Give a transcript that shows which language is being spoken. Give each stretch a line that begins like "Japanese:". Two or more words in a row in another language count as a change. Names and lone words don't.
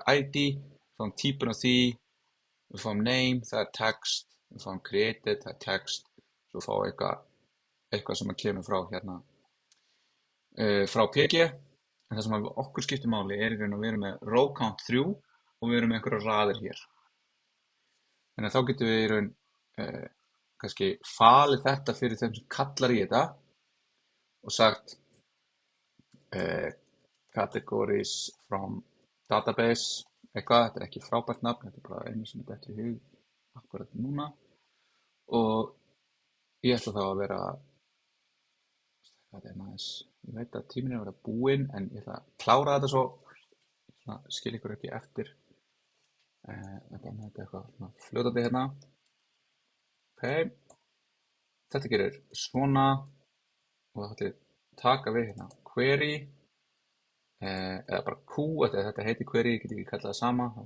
Icelandic: við ID við fáum típun á því við fáum name, það er text við fáum created, það er text svo fáum við eitthvað sem kemur frá hérna frá PG en það sem okkur skiptir máli er í raun að við erum með
English: row count
Icelandic: 3 og við erum með einhverjar raðir hér þannig að þá getum við í raun kannski falið þetta fyrir þeim sem kallar í þetta og sagt
English: categories from database
Icelandic: eitthvað, þetta er ekki frábært nafn þetta er bara einu sem er betur í hug akkurat núna og ég ætla þá að vera þetta er næs ég veit að tíminn er að vera búinn en ég ætla að klára þetta svo skil ykkur ekki eftir þetta er eitthvað fljótandi hérna ok þetta gerir svona og það ætla ég taka við hérna query eða bara Q, þetta heitir query, ég get ekki kallað það sama